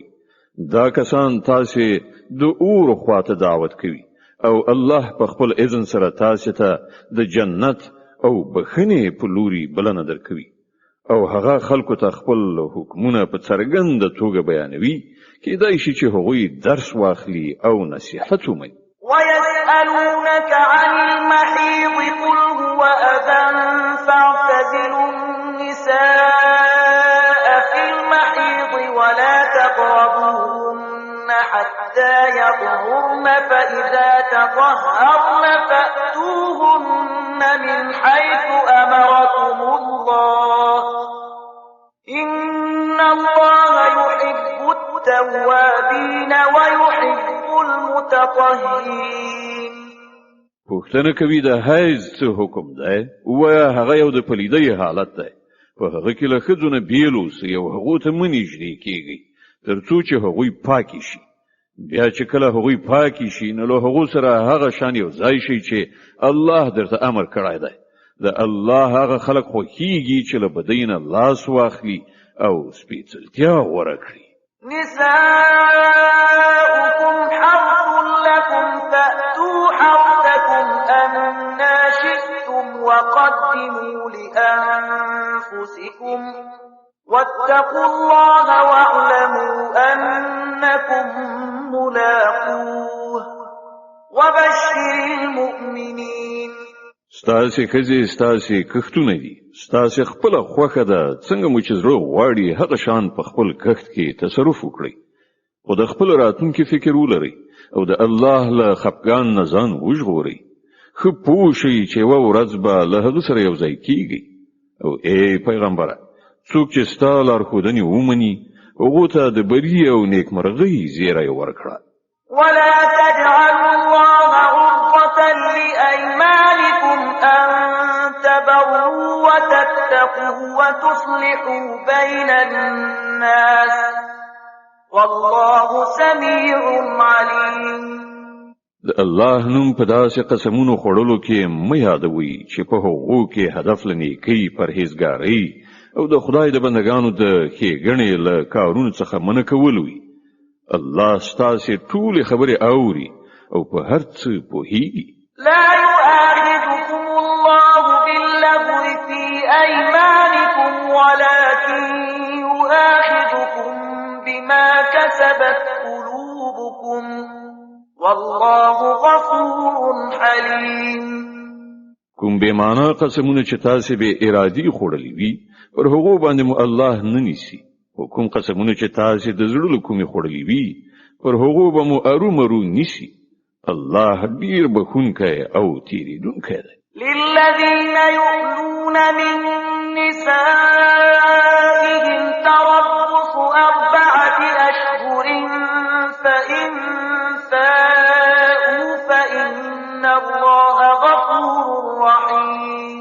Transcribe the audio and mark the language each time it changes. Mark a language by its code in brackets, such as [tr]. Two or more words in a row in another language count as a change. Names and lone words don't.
[ps] دا کسان تاسې د اور خواته دعوت کوي او الله په خپل اذن سره تاسې ته د جنت او بخښنې په لوري بلنه درکوي او هغه خلکو ته خپل حکمونه په څرګنده توګه بیانوي. کېدای شي چې هغوی درس واخلي او نصیحت ومني. [ar] ويسألونك عن المحيض قل هو أذى فاعتزلوا النساء في المحيض ولا تقربوهن حتى يطهرن فإذا تطهرن فأتوهن من حيث أمركم الله إن الله يحب التوابين ويحب المتطهرين. [ps] پوښتنه کوي د حیض څه حکم دی؟ ووایه هغه یو د پلیدۍ حالت دی. په هغه کې له ښځو نه بیل اوسئ او هغو ته مه نږدې کیږئ تر څو چې هغوی پاکې شي. بیا چې کله هغوی پاکې شي نو له هغو سره هغه شان یو ځای شي چې الله درته امر کړی دی. د الله هغه خلک خوښیږي چې له بدۍ نه لاس واخلي او سپېڅلتیا غوره کړي. [ar] نساؤكم حرث لكم فأتوا حرثكم أنا شئتم وقدموا لأنفسكم واتقوا الله واعلموا أنكم ملاقوه وبشر المؤمنين. [ps] ستاسې ښځې ستاسې کښتونه دي، ستاسې خپله خوښه ده. څنګه مو چې زړه غواړي هغه شان په خپل کښت کې تصرف وکړئ، خو د خپل راتلونکي فکر ولرئ او د الله له خفګان نه ځان وژغورئ. ښه پوه شئ چې یوه ورځ به له هغه سره یو ځای کیږئ. او ای پیغمبره، څوک چې ستا لارښودنې ومني هغو ته د بري او نیکمرغۍ زیری ورکړه. [ar] ولا تجعلوا الله عرضة لأيمانكم أن تبروا وتتقوا وتصلحوا بين الناس والله سميع عليم. [ps] د الله نوم په داسې قسمونو خوړلو کې مه یادوئ چې په هغو کې هدف له نیکۍ، پرهیزګارۍ او د خدای د بندګانو د ښېګڼې له کارونو څخه منع کول وي. الله ستاسې ټولې خبرې اوري او په هر څه پوهیږي. [ar] لا يؤاخذكم الله باللغو في أيمانكم ولكن يؤاخذكم بما كسبت قلوبكم والله غفور حليم. [ps] کوم بې معنا قسمونه چې تاسې بې ارادي خوړلي وي پر هغو باندې مو الله نه نیسي، او کوم قسمونه چې تاسې د زړه له کومې خوړلي وي پر هغو به مو ارومرو نیسي. الله ډیر بخښونکی او تیریدونکی دی. [ar] للذين يؤلون من نسائهم تربص 4 أشهر فإن فاءوا فإن الله غفور رحيم.